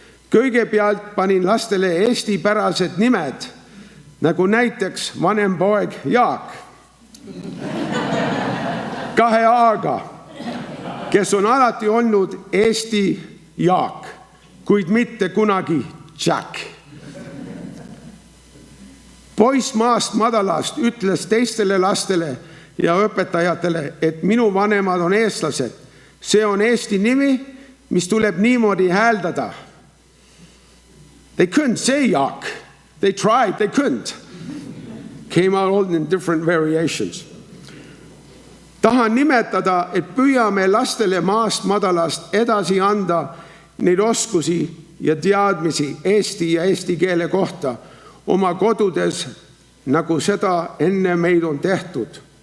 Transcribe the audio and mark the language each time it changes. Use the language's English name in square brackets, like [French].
[Estonian] Kõigepealt panin lastele eestipärased nimed, nagu näiteks vanem poeg Jaak, 2 A-ga, kes on alati olnud Eesti Jaak, kuid mitte kunagi Jack. Poiss maast madalast ütles teistele lastele ja õpetajatele, et minu vanemad on eestlased. See on eesti nimi, mis tuleb niimoodi hääldada. [English] They couldn't say Jaak. They tried, they couldn't. Came out all in different variations. [Estonian] Tahan nimetada, et püüame lastele maast madalast edasi anda neid oskusi ja teadmisi eesti ja eesti keele kohta oma kodudes, nagu seda enne meid on tehtud.